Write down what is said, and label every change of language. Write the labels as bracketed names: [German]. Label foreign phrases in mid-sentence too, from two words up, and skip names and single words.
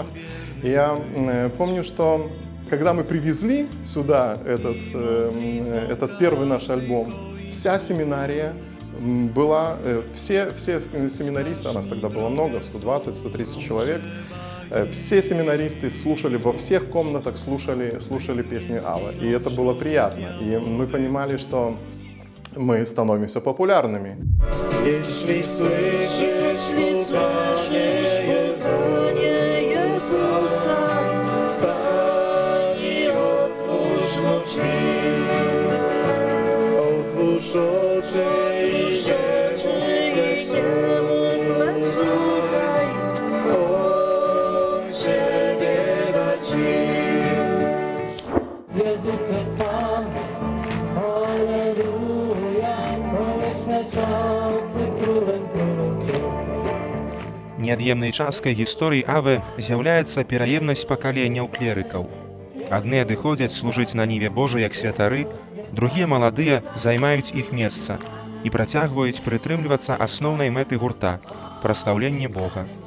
[Russian] И я помню, что когда мы привезли сюда этот первый наш альбом, вся семинария была, все семинаристы, а нас тогда было много, 120-130 человек, все семинаристы слушали, во всех комнатах слушали песню Аве. И это было приятно. И мы понимали, что мы становимся популярными. [Polish] Jeśli słyszysz pukanie Jezusa, wstań i otwórz mu drzwi. Otwórz oczy i serce słuchaj, od siebie da ci. Jezus jest Pan, Alleluja, wieczne czasy królem królów. [Belarusian] Неад'емнай часткай гісторыі Аве з'яўляецца пераемнасць пакаленняў клерыкаў. Адны адыходзяць служыць на ніве Божай як святары, другія маладыя займаюць іх месца і працягваюць прытрымлівацца асноўнай мэты гурта прастаўленне Бога.